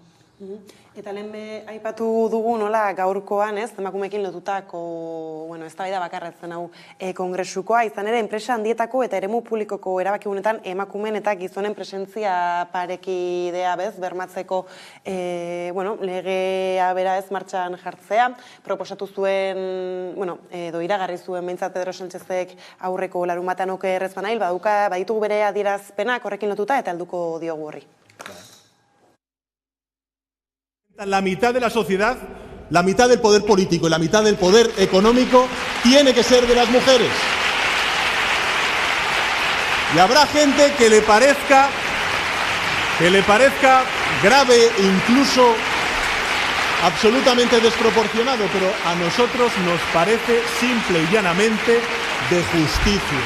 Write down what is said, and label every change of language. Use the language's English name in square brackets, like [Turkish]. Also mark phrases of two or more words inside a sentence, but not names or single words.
[Basque] Eta lehen aipatu dugu nola gaurkoan, ez, emakumeekin lotutako, bueno, eztabaida bakarretzen hau kongresukoa, izan ere, enpresa handietako eta eremu publikoko erabakigunetan emakumeen eta gizonen presentzia parekidea bez, bermatzeko, bueno, legea bera ez martxan jartzea, proposatu zuen, bueno, edo iragarri zuen behintzat Pedro Sánchezek aurreko larunbatean oker ez banail, baditugu bere adierazpenak horrekin lotuta eta helduko diogu horri. [Spanish] La mitad de la sociedad, la mitad del poder político y la mitad del poder económico tiene que ser de las mujeres. Y habrá gente que le parezca grave, incluso absolutamente desproporcionado, pero a nosotros nos parece simple y llanamente de justicia.